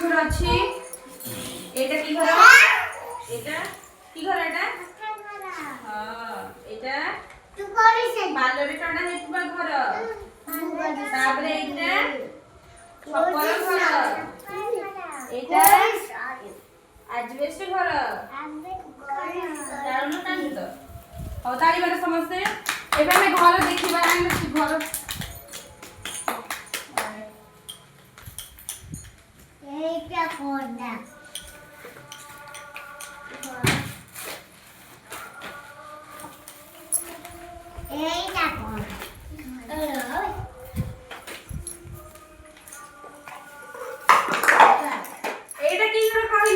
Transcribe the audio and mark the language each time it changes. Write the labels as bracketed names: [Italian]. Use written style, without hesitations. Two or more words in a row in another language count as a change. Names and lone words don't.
[Odia] ଘର ଅଛି ଏଇଟା କି ଘର ଏଇଟା କି ଘର ଏଇଟା ହଁ ଏଇଟା ପାଲରେ ଟଣା ହେଇଥିବା ଘର ତାପରେ ଏଇଟା ଛପର ଘର ଏଇଟା ଆଜବେଷ୍ଟ ଘର ଚାଲୁନ ଟାଣି ତ ହଉ ତାଳି ମାର ସମସ୍ତେ ଏବେ ଆମେ ଘର ଦେଖିବା ଘର ଏଇଟା କୋନଟା ଏଇଟା କୋନ ଏଇଟା କି ଘର କଇଲ